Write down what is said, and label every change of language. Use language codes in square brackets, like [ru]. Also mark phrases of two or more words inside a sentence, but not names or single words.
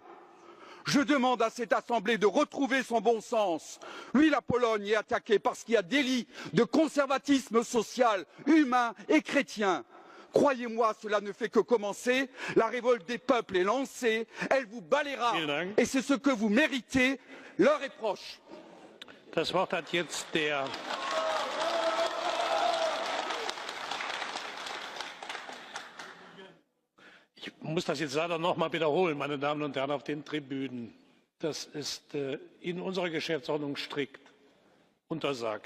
[fr] Je demande à cette Assemblée de retrouver son bon sens. Oui, la Pologne est attaquée parce qu'il y a délit de conservatisme social, humain et chrétien. Croyez-moi, cela ne fait que commencer. La révolte des peuples est lancée. Elle vous balayera. Et c'est ce que vous méritez. L'heure est proche. [de] Das Wort hat jetzt der Ich muss das jetzt leider noch mal wiederholen, meine Damen und Herren auf den Tribünen. Das ist in unserer Geschäftsordnung strikt untersagt.